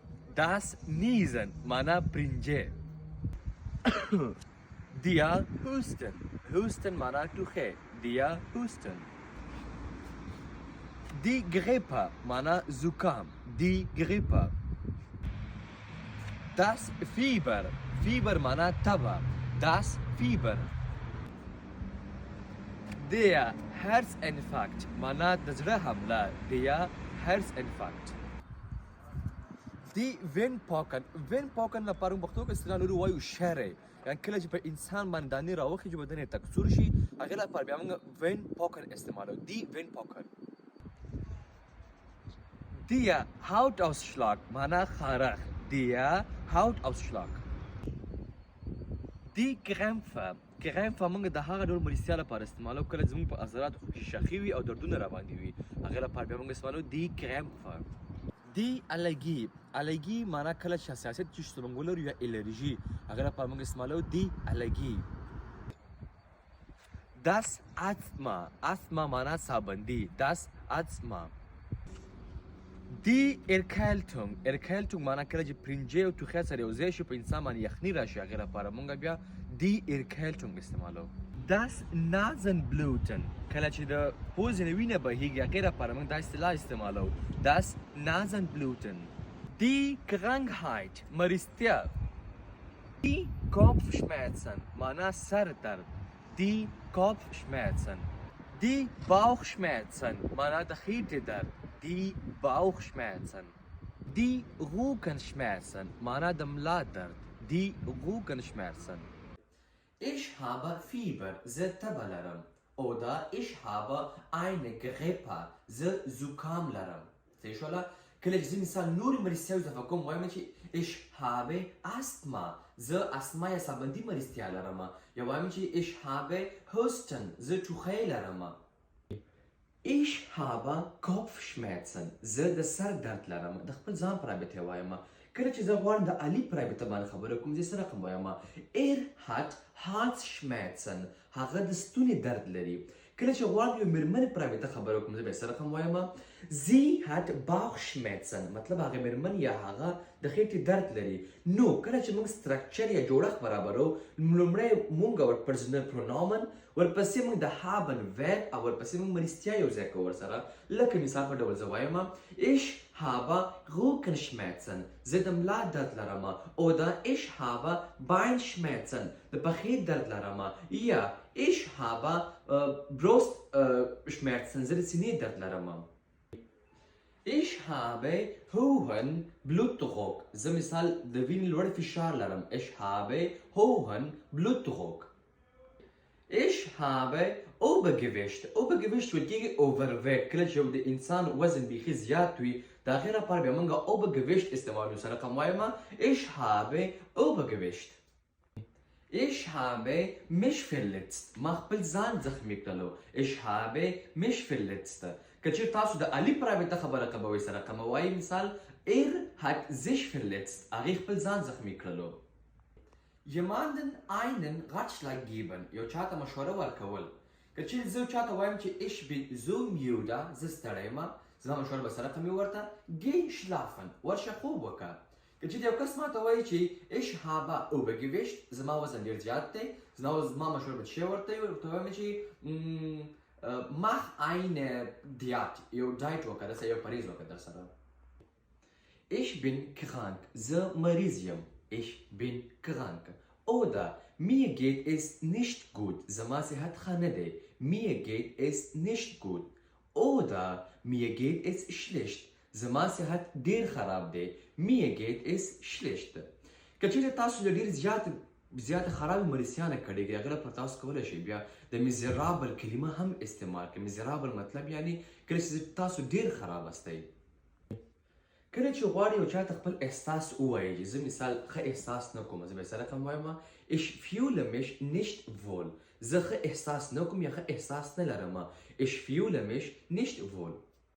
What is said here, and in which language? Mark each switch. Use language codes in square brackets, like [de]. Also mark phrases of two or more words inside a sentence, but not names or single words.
[de] Das Niesen [ps] معنا برنجه. [de] Die Husten. هوستن [ps] معنا ټوخی. [de] Die Husten. Die Grippe [ps] معنا زکام. [de] Die Grippe. Das Fieber. [ps] Fieber معنا تبه. [de] Das Fieber. Der Herzinfarkt [ps] معنا د زړه حمله. [de] Der Herzinfarkt. Die Windpocken. [ps] Windpocken لپاره په پښتو کې اصطلاح لرو وایو شری. یعنی کله چې په انسان باندې دانې راوخي چې بدن یې تکثر شي هغې لپاره بیا موږ Windpocken استعمالوو. [de] Die Windpocken. Der Hautausschlag [ps] معنا خارښ. [de] Der Hautausschlag. Die Krämpfe. [ps] Krämpfe موږ د هغه ډول مریضتیا لپاره استعمالوو کله زموږ په عضلاتو کې شخي وي او دردونه راباندې وي هغې لپاره بیا موږ استعمالوو [de] Die Krämpfe. Die Allergie. Allergie [ps] معنا کله چې حساسیت چې موږ ولرو یا الرژي هغې لپاره موږ استعمالوو [de] Die Allergie. Das Asthma. Asthma [ps] معنا سابندي. [de] Das Asthma. Die Erkältung. [ps] Erkältung معنا کله چې پرنجې او ټوخی سره یو ځای شي په انسان باندې یخني راشي هغې لپاره موږ بیا [de] Die Erkältung [ps] استعمالوو. [de] Das Nasenbluten. [ps] کله چې د پوزې نه وینه بهیږي هغې لپاره موږ دا اصطلاح استعمالوو. [de] Das Nasenbluten. Die Krankheit. مریضتیا. Die Kopfschmerzen [ps] معنا سر درد. [de] Die Kopfschmerzen. Die Bauchschmerzen [ps] معنا د خېټې درد. [de] Die Bauchschmerzen. Die Rückenschmerzen [ps] معنا د ملا درد. [de] Die Rückenschmerzen. Ich habe Fieber. [ps] زه تبه لرم. [de] Oder ich habe eine Grippe. [ps] زه زکام لرم. صحیح شوله؟ کله چې زه مثال نورې مریضتیاوې اضافه کوم وایم چې [de] ich habe Asthma. [ps] زه استما یا سابندي مریضتیا لرم. یا وایم چې [de] ich habe Husten. [ps] زه ټوخی لرم. [de] Ich habe Kopfschmerzen. [ps] زه د سر درد لرم. د خپل ځان په رابطه وایم. کله چې زه غواړم د علي په رابطه باندې خبره کوم زه څه رقم وایم [de] hat Herzschmerzen. [ps] هغه د ستوني درد لري. کله چې غواړم یو مېرمنې په رابطه خبره کوم زه به یې څه رقم وایم [de] sie hat Bauchschmerzen. [ps] مطلب هغه مېرمن یا هغه د خېټې درد لري. نو کله چې موږ سټرکچر یا جوړښت برابرو لومړی موږ ورپسې پرونامن ورپسې موږ د [de] haben verb [ps] او ورپسې موږ مریضتیا یو ځای کوو ورسره لکه مثال په ډول زه وایم [de] ich habe Rückenschmerzen. [ps] زه د ملا درد لرم. [de] oder ich habe Beinschmerzen. [ps] د پښې درد لرم. یا [de] ich habe Brustschmerzen. [ps] زه د سینې درد لرم. [de] Ich habe hohen Blutdruck. [ps] زه مثال د وینې لوړ فشار لرم. [de] Ich habe hohen Blutdruck. Ich habe Obergewicht. Obergewicht [ps] ویل کېږي [de] overweight. [ps] کله چې د انسان وزن بیخي زیات وي د هغې لپاره بیا موږ Obergewicht استعمالوو. سره رقم وایم [de] Ich habe Obergewicht. Ich habe mich verletzt. [ps] ما خپل ځان زخمي کړلو. [de] Ich habe mich verletzt. [ps] که چېرې تاسو د علي په رابطه خبره کوئ سره رقم وایي مثال [de] hat sich verletzt. [ps] هغې خپل ځان زخمي کړلو. [de] jemanden einen Ratschlag geben. [ps] یو چاته مشوره ورکول. که چېرې زه چاته وایم چې [de] ich bin so müde. [ps] زه ستړی یم. زما مشوره به څه رقم وي ورته [de] geh schlafen. [ps] ورشه خوب وکړه. که چېرې یو کس ماته وایي چې [de] ich habe Obergewicht. [ps] زما وزن ډېر زیات دی. زما مشوره به څه شی ورته وي ورته وایم چې [de] mach eine Diät. [ps] یو ډایټ وکړه درسره یو پرهیز وکړه درسره. [de] Ich bin krank. [ps] زه مریض یم. [de] Ich bin krank. Oder mir geht es nicht gut. [ps] زما صحت ښه نه دی. [de] Mir geht es nicht gut. Oder mir geht es schlecht. [ps] زما صحت ډیر خراب دی. [de] Mir geht es schlecht. [ps] که چېرې تاسو له ډېر زیاته خرابې مریضتیانه کړېږي هغې لپاره تاسو کولی شئ بیا د میزرابل کلمه هم استعمال کړئ. میزرابل مطلب یعنی کله چې تاسو ډېر خراب هستئ. کله چې غواړئ یو چاته خپل احساس ووایئ زه مثال ښه احساس نه کوم زه به یې څه رقم وایم [de] ich fühle mich nicht wohl. [ps] زه ښه احساس نه کوم یا ښه احساس نه لرم. [de] ich fühle mich nicht wohl.